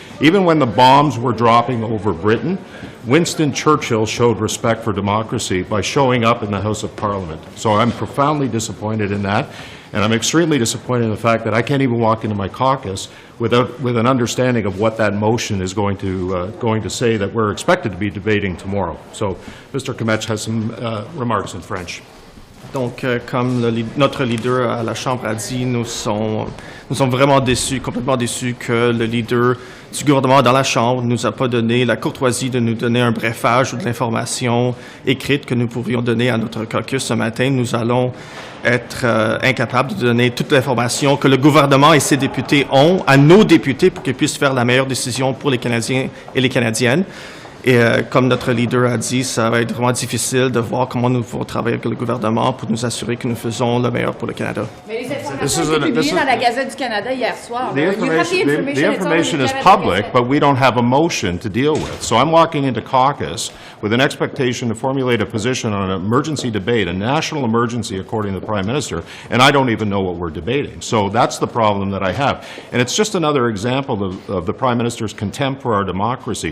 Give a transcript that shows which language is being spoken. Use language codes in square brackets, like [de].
[en] Even when the bombs were dropping over Britain, Winston Churchill showed respect for democracy by showing up in the House of Parliament. So I'm profoundly disappointed in that, and I'm extremely disappointed in the fact that I can't even walk into my caucus with an understanding of what that motion is going to say that we're expected to be debating tomorrow. So Mr. Kmetch has some remarks in French. [fr] Donc, comme notre leader à la Chambre a dit, nous sommes vraiment déçus, complètement déçus que le leader du gouvernement dans la Chambre ne nous a pas donné la courtoisie de nous donner un brefage ou de l'information écrite que nous pourrions donner à notre caucus ce matin. Nous allons être incapables de donner toute l'information que le gouvernement et ses députés ont à nos députés pour qu'ils puissent faire la meilleure décision pour les Canadiens et les Canadiennes. Et comme notre leader a dit, ça va être vraiment difficile de voir comment nous pouvons travailler avec le gouvernement pour nous assurer que nous faisons le meilleur pour le Canada. Mais les informations ont été publiées dans la Gazette du Canada hier soir. [en] The information is public, but we don't have a motion to deal with. So I'm walking into caucus with an expectation to formulate a position on an emergency debate, a national emergency according to the Prime Minister, and I don't even know what we're debating. So that's the problem that I have. And it's just another example of the Prime Minister's contempt for our democracy.